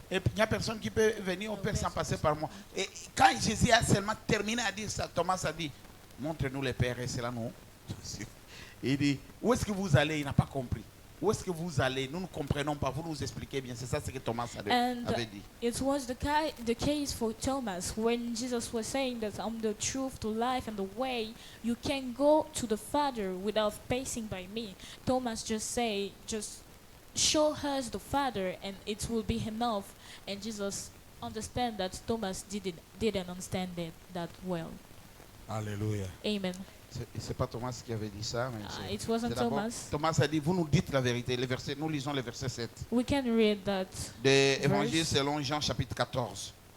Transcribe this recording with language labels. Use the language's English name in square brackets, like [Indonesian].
[French] Et il n'y a personne qui peut venir au Père sans passer par moi. Et quand Jésus a seulement terminé à dire ça, Thomas a dit, montre-nous le Père et cela nous. Il dit, où est-ce que vous allez? Il n'a pas compris. Où est-ce que vous allez? Nous ne comprenons pas. Vous nous expliquez bien. C'est ça ce que Thomas avait dit. [English] It was the case for Thomas when Jesus was saying that I'm the truth, the life, and the way. You can go to the Father without passing by me. Thomas just show us the Father, and it will be enough. And Jesus understand that Thomas didn't understand that well. Alléluia. Amen. [French] C'est pas Thomas qui avait dit ça. Mais [English] It wasn't [French] c'est d'abord- [English] Thomas. [French] Thomas a dit, vous nous dites la vérité. Nous lisons le verset 7. [English] We can read that [French] De Évangile selon Jean chapitre 14.